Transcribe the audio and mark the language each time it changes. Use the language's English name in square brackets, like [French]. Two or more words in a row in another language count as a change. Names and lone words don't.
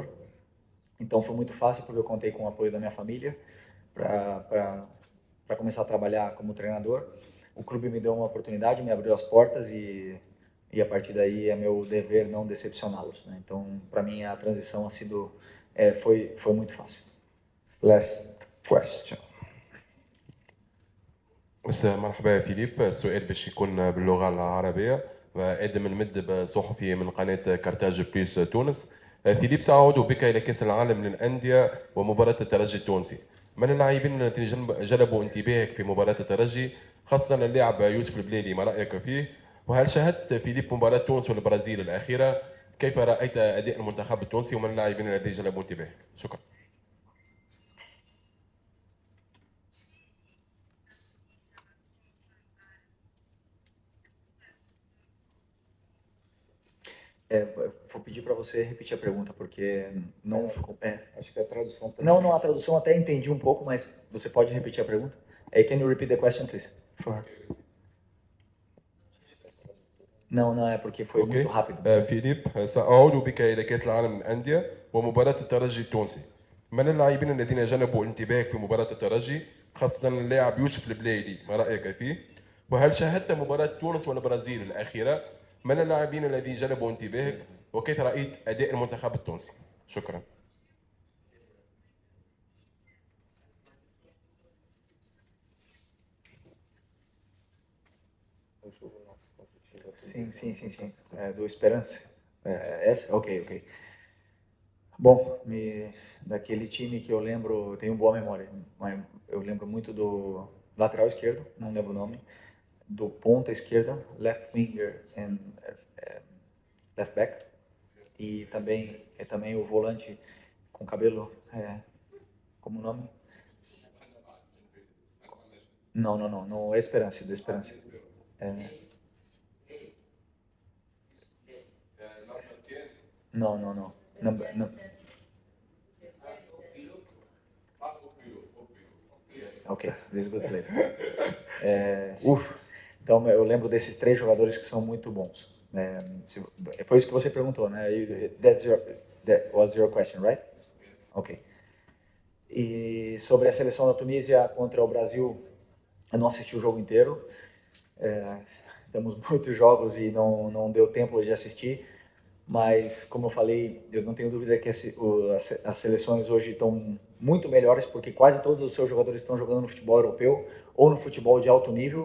[Portuguese] Então foi muito fácil, porque eu contei com o apoio da minha família para começar a trabalhar como treinador. O clube me deu uma oportunidade, me abriu as portas e a partir daí é meu dever não decepcioná-los, né? Então, para mim, a transição foi muito fácil. [English] Last question. [Arabic] مرحبا يا فيليب، السؤال باش يكون باللغة العربية. آدم المدب صحفي من قناة كارتاج بليس تونس. فيليب، سأعود بك إلى كأس العالم للأندية ومباراة الترجي التونسي. من اللاعبين الذين جلبوا انتباهك في مباراة الترجي، خاصة اللاعب يوسف البليلي، ما رأيك فيه؟ وهل شاهدت فيليب مباراة تونس والبرازيل الأخيرة؟ كيف رأيت أداء المنتخب التونسي ومن اللاعبين الذين جلبوا انتباهك؟ شكرا. [Portuguese] Vou pedir para você repetir a pergunta, porque não ficou... Acho que a tradução... Não, a tradução até entendi um pouco, mas você pode repetir a pergunta? [English] Can you repeat the question, please? [Portuguese] Não, é porque foi muito rápido. [Arabic] فيليب، سأعود بك إلى كأس العالم للأندية ومباراة الترجي التونسي. من اللاعبين الذين جلبوا انتباهك في مباراة الترجي، خاصة اللاعب يوسف البليلي، ما رأيك فيه؟ وهل شاهدت مباراة تونس والبرازيل الأخيرة؟ من اللاعبين الذين جلبوا انتباهك وكيف رأيت أداء المنتخب التونسي؟ شكرا. [Portuguese] Sim. Do Esperança. Essa? Ok. Bom, daquele time que eu lembro, tenho boa memória, mas eu lembro muito do lateral esquerdo, não lembro o nome, do ponta esquerda, [English] left winger and left back, [Portuguese] e também o volante com cabelo, como o nome? No Esperança, do Esperança. Não. [English] Ok, this is good play. [Portuguese] Então eu lembro desses 3 jogadores que são muito bons. Foi isso que você perguntou, né? [English] That was your question, right? Ok. [Portuguese] E sobre a seleção da Tunísia contra o Brasil, eu não assisti o jogo inteiro. Temos muitos jogos e não deu tempo de assistir. Mas, como eu falei, eu não tenho dúvida que as seleções hoje estão muito melhores, porque quase todos os seus jogadores estão jogando no futebol europeu ou no futebol de alto nível.